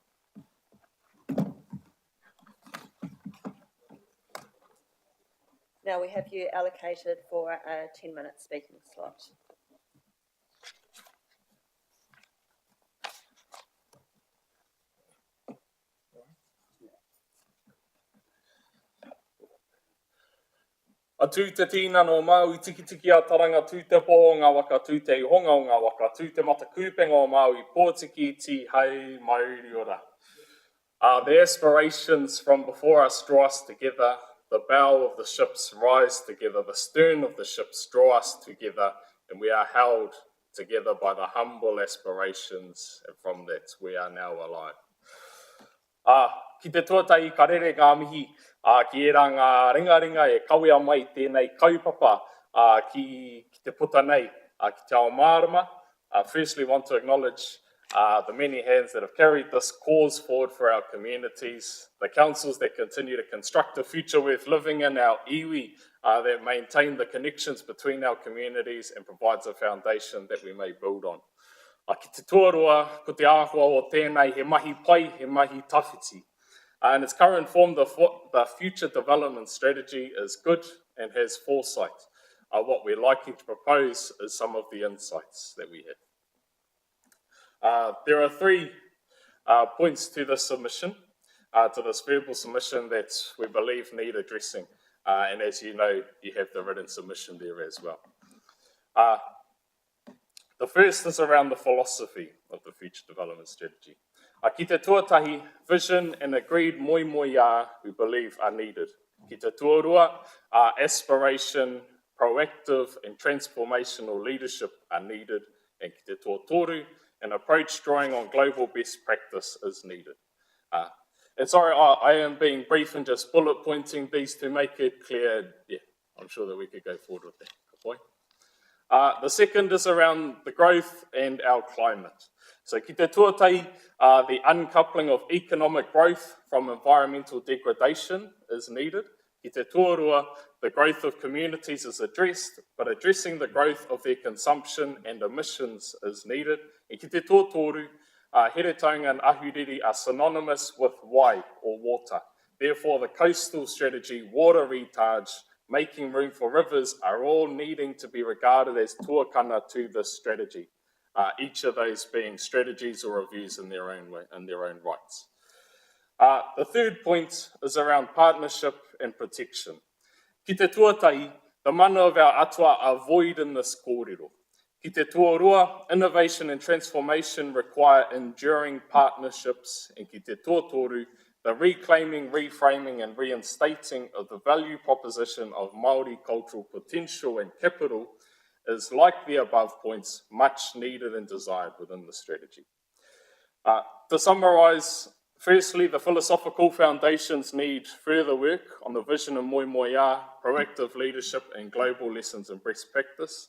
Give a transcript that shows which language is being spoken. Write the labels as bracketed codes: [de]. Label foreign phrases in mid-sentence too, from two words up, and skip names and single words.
[en] Now we have you allocated for a 10-minute speaking slot. [mi] A tū te tīna no Māui tiki a taranga tū te pō o ngā waka, tū te honga o ngā waka, tū te mata kūpenga o Māui, pōtiki ti hei mauri ora. [en] The aspirations from before us draw us together, the bow of the ships rise together, the stern of the ships draw us together, and we are held together by the humble aspirations, and from that we are now alive. [mi] Ki te tuatai ka rere ngā mihi, ki era ngā ringa e kawea mai tēnei kaupapa ki te puta nei, ki te ao mārama. [en] Firstly, want to acknowledge the many hands that have carried this cause forward for our communities, the councils that continue to construct a future worth living in, our iwi that maintain the connections between our communities and provides a foundation that we may build on. [mi] Ki te tuarua, ko te āhua o tēnei, he mahi pai, he mahi tawhiti. [en] In its current form, the future development strategy is good and has foresight. What we're liking to propose is some of the insights that we have. There are 3 points to this submission, to this verbal submission that we believe need addressing. And as you know, you have the written submission there as well. The first is around the philosophy of the future development strategy. [mi] Ki te tuatahi, [en] vision and agreed moimoia we believe are needed. [mi] Ki te tuarua, [en] aspiration, proactive and transformational leadership are needed. [mi] And ki te tuatoru, [en] an approach drawing on global best practice is needed. And sorry, I am being brief and just bullet pointing these to make it clear. Yeah, I'm sure that we could go forward with that. Good boy. The second is around the growth and our climate. [mi] So ki te tuatai, [en] the uncoupling of economic growth from environmental degradation is needed. [mi] Ki te tuarua, [en] the growth of communities is addressed, but addressing the growth of their consumption and emissions is needed. And [mi] ki te tuatoru, [en] here taonga and ahuriri are synonymous with wai, or water. Therefore, the coastal strategy, water recharge, making room for rivers are all needing to be regarded as tuakana to this strategy. Each of those being strategies or reviews in their own way, in their own rights. The third point is around partnership and protection. [mi] Ki te tuatai, [en] the mana of our atua are void in this kōrero. [mi] Ki te tuarua, [en] innovation and transformation require enduring partnerships, and [mi] ki te tuatoru, [en] the reclaiming, reframing and reinstating of the value proposition of Māori cultural potential and capital is, like the above points, much needed and desired within the strategy. To summarise, firstly, the philosophical foundations need further work on the vision of moimoia, proactive leadership and global lessons and best practice.